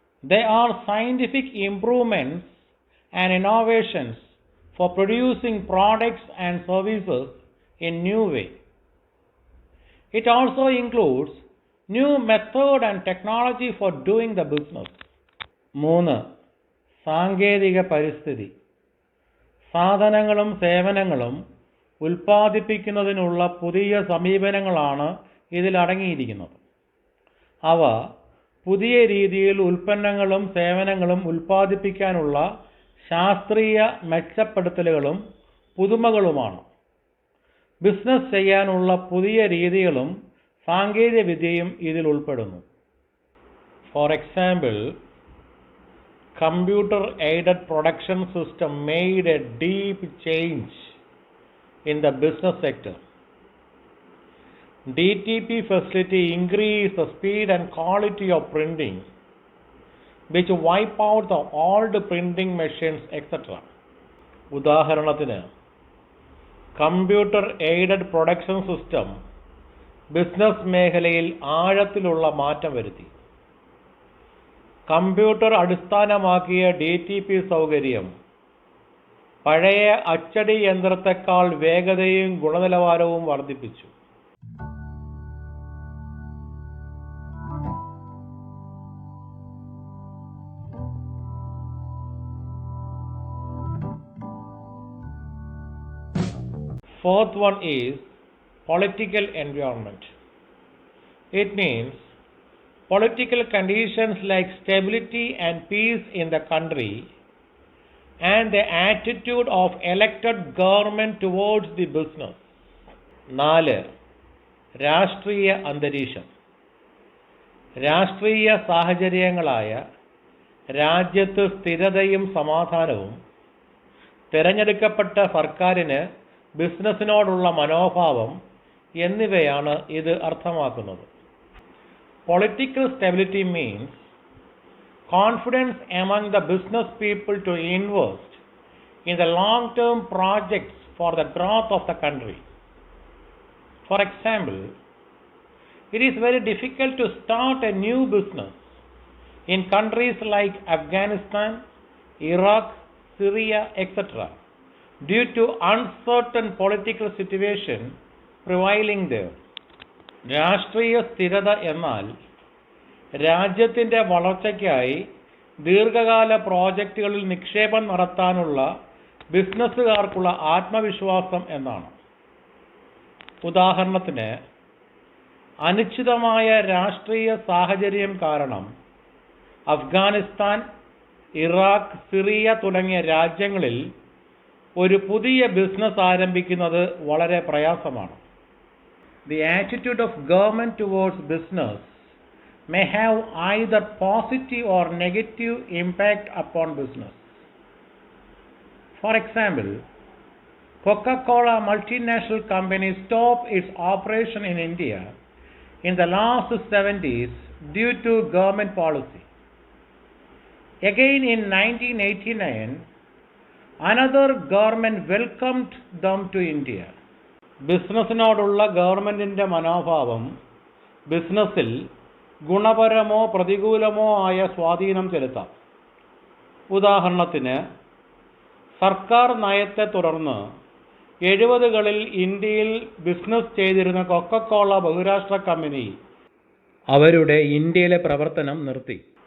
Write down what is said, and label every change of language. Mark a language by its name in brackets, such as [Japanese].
[English] They are scientific improvements and innovations for producing products and services in new way. It also includes new method and technology for doing the business. [Malayalam] 3. സാങ്കേതിക പരിസ്ഥിതി. സാധനങ്ങളും സേവനങ്ങളും ഉൽപ്പാദിപ്പിക്കുന്നതിനുള്ള പുതിയ സമീപനങ്ങളാണ് ഇതിൽ അടങ്ങിയിരിക്കുന്നത്. അവ പുതിയ രീതിയിൽ ഉൽപ്പന്നങ്ങളും സേവനങ്ങളും ഉൽപ്പാദിപ്പിക്കാനുള്ള ശാസ്ത്രീയ മെച്ചപ്പെടുത്തലുകളും പുതുമകളുമാണ്. ബിസിനസ് ചെയ്യാനുള്ള പുതിയ രീതികളും സാങ്കേതിക വിദ്യയും ഇതിൽ ഉൾപ്പെടുന്നു. [English] For example, computer aided production system made a deep change in the business sector. DTP facility increased the speed and quality of printing, which wipe out the old printing machines, etc. [Malayalam] ഉദാഹരണത്തിന്, computer aided production system business മേഖലയിൽ ആഴത്തിലുള്ള മാറ്റം വരുത്തി. Computer അടിസ്ഥാനമാക്കിയ DTP സൗകര്യം പഴയ അച്ചടി യന്ത്രത്തെക്കാൾ വേഗതയും ഗുണനിലവാരവും വർദ്ധിപ്പിച്ചു. [English] Fourth one is political environment. It means political conditions like stability and peace in the country and the attitude of elected government towards the business. [Malayalam] 4. രാഷ്ട്രീയ അന്തരീക്ഷം. രാഷ്ട്രീയ സാഹചര്യങ്ങളായ രാജ്യത്ത് സ്ഥിരതയും സമാധാനവും, തിരഞ്ഞെടുക്കപ്പെട്ട സർക്കാരിന് ബിസിനസ്സിനോടുള്ള മനോഭാവം എന്നിവയാണ് ഇത് അർത്ഥമാക്കുന്നത്. [English] Political stability means confidence among the business people to invest in the long-term projects for the growth of the country. For example, it is very difficult to start a new business in countries like Afghanistan, Iraq, Syria, etc. due to uncertain political situation prevailing there. [Malayalam] രാഷ്ട്രീയ സ്ഥിരത എന്നാൽ രാജ്യത്തിൻ്റെ വളർച്ചയ്ക്കായി ദീർഘകാല പ്രോജക്റ്റുകളിൽ നിക്ഷേപം നടത്താനുള്ള ബിസിനസ്സുകാർക്കുള്ള ആത്മവിശ്വാസം എന്നാണ്. ഉദാഹരണത്തിന്, അനിശ്ചിതമായ രാഷ്ട്രീയ സാഹചര്യം കാരണം അഫ്ഗാനിസ്ഥാൻ, ഇറാഖ്, സിറിയ തുടങ്ങിയ രാജ്യങ്ങളിൽ ഒരു പുതിയ ബിസിനസ് ആരംഭിക്കുന്നത് വളരെ പ്രയാസമാണ്. [English] The attitude of government towards business may have either positive or negative impact upon business. For example, Coca-Cola multinational company stopped its operation in India in the last 70s due to government policy. Again in 1989, another government welcomed them to India. [Malayalam] ബിസിനസ്സിനോടുള്ള ഗവൺമെൻറ്റിൻ്റെ മനോഭാവം ബിസിനസ്സിൽ ഗുണപരമോ പ്രതികൂലമോ ആയ സ്വാധീനം ചെലുത്താം. ഉദാഹരണത്തിന്, സർക്കാർ നയത്തെ തുടർന്ന് 70കളിൽ ഇന്ത്യയിൽ ബിസിനസ് ചെയ്തിരുന്ന കൊക്കക്കോള ബഹുരാഷ്ട്ര കമ്പനി അവരുടെ ഇന്ത്യയിലെ പ്രവർത്തനം നിർത്തി.